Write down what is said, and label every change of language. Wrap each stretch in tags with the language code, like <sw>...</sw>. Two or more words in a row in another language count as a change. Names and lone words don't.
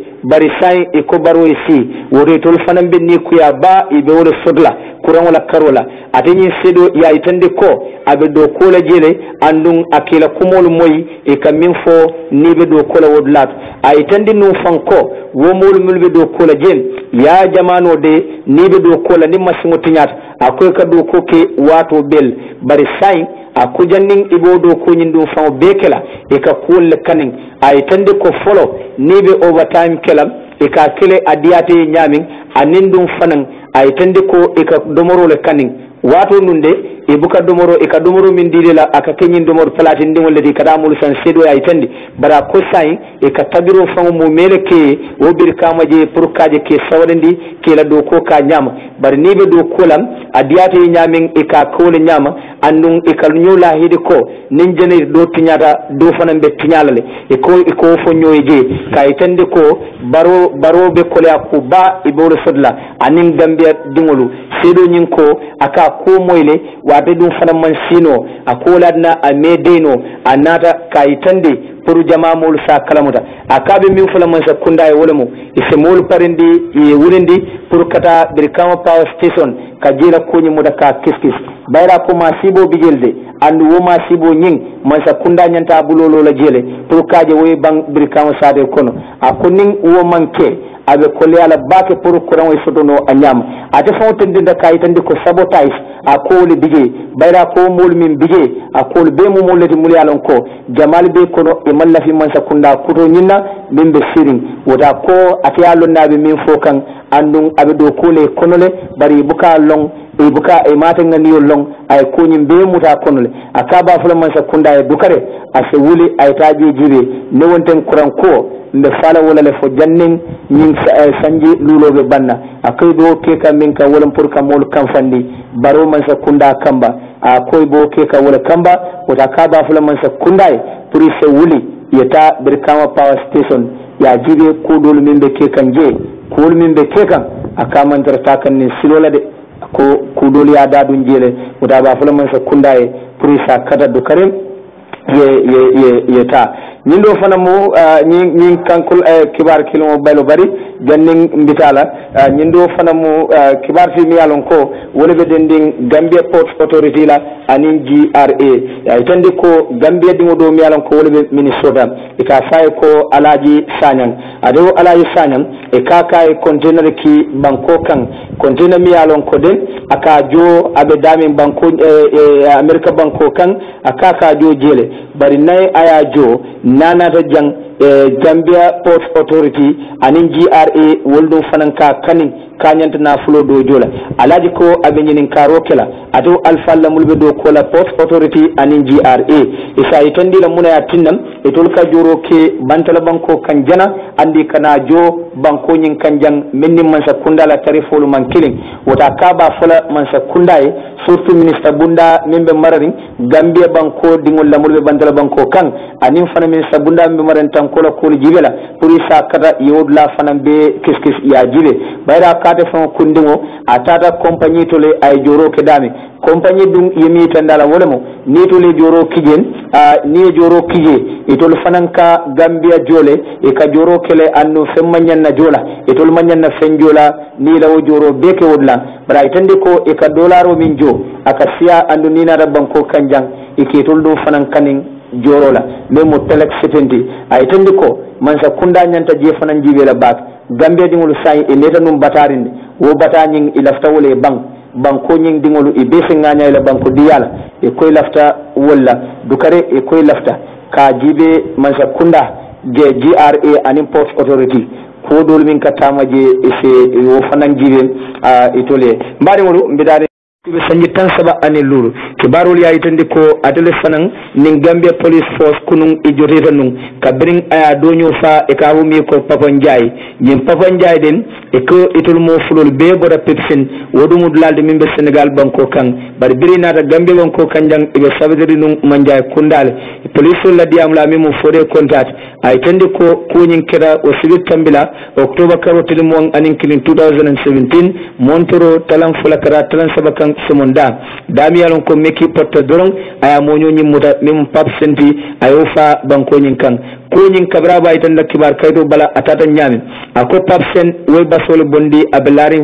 <man>bari sai e ko baro e si wori tol fanam be ni kuya ba e be wala sodla kuran wala karola atenyi sedo ya itande ko abe do kola jele andun akila kumol moy e kamin fo ni be do kola wodlat ay tande no fanko wo mol mulbe do kola jel ya jamano de ni be do kola ni masimo tinyat akoy ka do ko ke wato bel bari sai aku janning ibodo ko nyindu faw bekela e ka kul kaning ay tande ko folo ni be overtime kelam e ka kele adiyate nyamin anindum fanan ay tande ko e ka domoro le kaning wato nunde e buka domoro e ka domoro min dilela aka kenyin domoro platin dingol ledi kada mul san sedo ay tande bara ko sai e ka tabiro faw mo meleke wo bir kamaje pour kaje ke sawlendi ke la do ko ka nyama bar ni be do kolam adiyate nyamin e ka kole nyama andun e kal nyola hidi ko nin jene do tinyata do fanan be tinyalale e ko fo nyoyje kay tande ko baro be kole akuba e bo sodla anin Gambia dingolu sedo nyin ko aka ko moyle wate dum fanan man sino akola na amedeno anata kay tande pour jama mol sa kalamuta akabe min fula man sa kunda e wolemo e se mol parindi e wurindi pour kata Brikama Power Station ka jela ko nyi muda ka kiskis bayra ko ma sibo bijelde andu wo ma sibo nyin man sa kunda nyanta bulolo la jele pour kaje woy bang Brikama sade kono akonin wo manke abe kole ala bake pour kuran way sotono anyam ate fawtende da kayitande ko sabotage akole bije bayra ko mol min bije akole be mo molati muli alon ko jamal be kono e mallafi man sa kunda kuto nyinna min be sirin wota ko ate alon nabe min fokan andun abe do kole konole bari buka long e buka e mata ngani long ay ko nyim be muta konole akaba fula man sa kunda e dukare ase wuli ay taji jibe ne wonten kuran ko nde fala wala le fo jannin nyin sanji lulobe banna akoy bo keka min ka wala pour ka mol kamfandi baro man sa kunda kamba akoy bo keka wala kamba wata kaba fula man sa kundai pour se wuli yeta Brikama Power Station ya jibe ko dol min be kekan je ko min be kekan akaman tarta kan ni silola de ko kudol ya dadun jele wata ba fula man sa kundai pour sa kada do karim ye ta nindo fana mo nyin kankul kibar kilmo baylo bari janning mbitala nindo fana mo kibar fi mi alon ko wala be dending Gambia Ports Authority la anin GRA ya tande ko Gambia dingo do mi alon ko wala be Minnesota e ka fay ko Alaji Sanyang ado Alaji Sanyang e ka kay container ki banko kan container mi alon ko den aka jo abe dami banko America banko kan aka ka jo jele bari nay aya jo nana ta jang Gambia Ports Authority anin GRA woldum fananka kanin kanyanta na fulo do jola alaji ko abenyinin karo kela ado alfalla mulbe do kola Ports Authority anin GRA isa itandi la muna ya tinnam etol ka joro ke bantala banko kanjana andi kana jo banko nyin kanjang menni man sa kunda la tarifolu man killing wota kaba fula man sa kunda e</man> <fr>surtout ministre</fr> <man>bunda membe mararin Gambia banko dingol la mulbe bantala banko kan anin fana ministre bunda membe maran tan banko la ko jibela pour isa kata yodla fanan be kiskis ya jibe bayra kate fon kundingo atata compagnie to le ay joro ke dami compagnie dum yemi tandala wolemo ni to le joro kijen ni joro kije itol fananka Gambia jole e ka joro kele anno femmanyan na jola itol manyan na fenjola ni lawo joro beke wodla bara itande ko e ka dolaro min jo akasiya andu ni na banko kanjang e ke tol do fanan kanin jorola memo telek setendi ay tandi ko man sa kunda nyanta je fanan jibe la bak Gambia dingolu say e neta num batarinde wo batanyin ilafta wole banko nyin dingolu e be nganya la banko diyala e koy lafta wala dukare e koy lafta ka jibe man sa kunda je GRA an</man> <en>import authority</en> <man>ko dol min katama je e se wo fanan jibe itole mbari wolu mbidare be sanji tan saba ane lulu kibarul ya itandi ko atele fanan nin Gambia police force kunun ijorita nun ka bring aya donyo fa e ka wumi ko Papa Njai yin Papa Njai den e ko itul mo fulol be boda pepsin wodumu lalde mimbe Senegal banko kan bar biri nata Gambia banko kanjang e be sabedri nun manjay kundale police la diam la mimo fode contact ay tandi ko kunyin keda o sibit tambila October karo tilmo anin kilin 2017 montoro talan fulakara talan sabakan semonda dami yalon ko meki porta dorong aya moño nyimmuta mim pap senti ayo fa banko nyin kan ko nyin kabra ba itan kibar kaydo bala atata nyami ako pap sen way basol bondi abelaring</man>